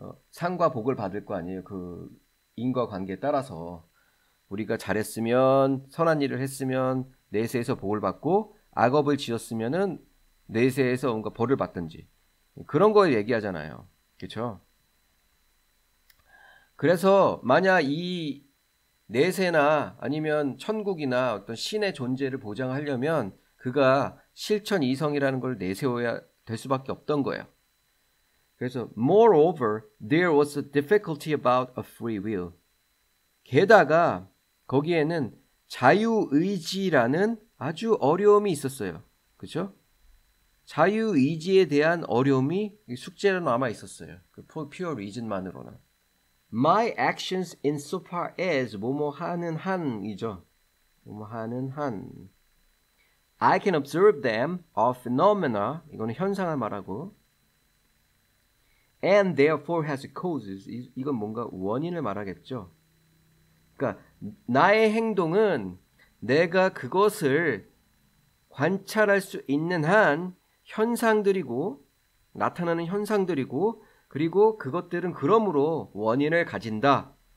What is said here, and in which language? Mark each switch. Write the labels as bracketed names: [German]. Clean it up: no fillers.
[Korean] 상과 복을 받을 거 아니에요. 그 인과관계에 따라서 우리가 잘했으면, 선한 일을 했으면 내세에서 복을 받고, 악업을 지었으면은 내세에서 뭔가 벌을 받든지 그런 걸 얘기하잖아요. 그렇죠? 그래서 만약 이 내세나 아니면 천국이나 어떤 신의 존재를 보장하려면 그가 실천 이성이라는 걸 내세워야 될 수밖에 없던 거예요. 그래서 [English] moreover, there was a difficulty about a free will. [Korean] 게다가 거기에는 자유의지라는 아주 어려움이 있었어요. 그렇죠? 자유의지에 대한 어려움이 숙제로 남아 있었어요. 그 [English] pure reason [Korean] 만으로는. [English] My actions insofar as [Korean] 뭐뭐 하는 한이죠. 뭐뭐 하는 한. [English] I can observe them are phenomena. [Korean] 이거는 현상을 말하고. [English] And therefore has causes. [Korean] 이건 뭔가 원인을 말하겠죠. 그러니까 나의 행동은 내가 그것을 관찰할 수 있는 한 현상들이고 나타나는 현상들이고 그리고 그것들은 그러므로 원인을 가진다.